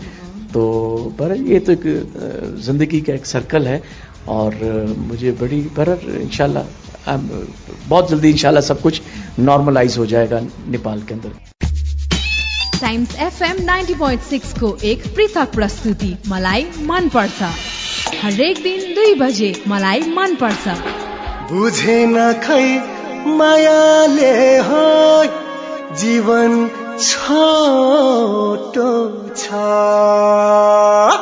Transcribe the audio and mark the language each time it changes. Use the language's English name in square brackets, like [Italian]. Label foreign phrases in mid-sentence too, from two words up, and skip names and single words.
[Hindi] तो पर ये तो एक ज़िंदगी का एक सर्कल है, और मुझे बड़ी इंशाल्लाह बहुत जल्दी इंशाल्लाह सब कुछ नॉर्मलाइज हो जाएगा नेपाल के अंदर। [Nepali] टाइम्स FM 90.6 को एक पृथक प्रस्तुति मलाई मन पर्छ। हरेक दिन 2 बजे मलाई मन पर्छ। बुझेन खै मायाले हो जीवन छोटो छ।